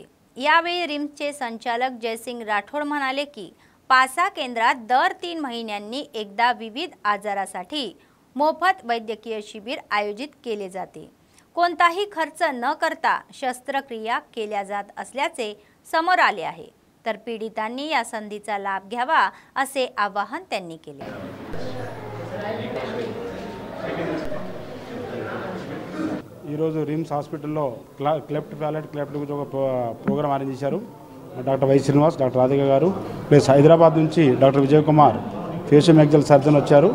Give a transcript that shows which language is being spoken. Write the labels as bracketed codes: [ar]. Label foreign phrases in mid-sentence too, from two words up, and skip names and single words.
[mr] यावेळी रिम्सचे संचालक जयसिंग राठोड म्हणाले की पासा केंद्रात दर 3 महिन्यांनी एकदा विविध आजारासाठी मोफत वैद्यकीय शिबिर आयोजित केले जाते। कोणताही खर्च न करता शस्त्रक्रिया केल्या जात असल्याचे समोर आले आहे, तर पीडितांनी या संधीचा लाभ घ्यावा असे आवाहन त्यांनी केले। [te] ఈరోజు రిమ్స్ హాస్పిటల్లో [en] cleft palate cleft [te] గురించి ఒక [en] program arrange [te] చేశారు। డాక్టర్ YC శ్రీనివాస్, డాక్టర్ రాధిక గారు ప్లస్ హైదరాబాద్ నుంచి డాక్టర్ విజయ్ కుమార్ [en] faciomaxil surgeon [te] వచ్చారు।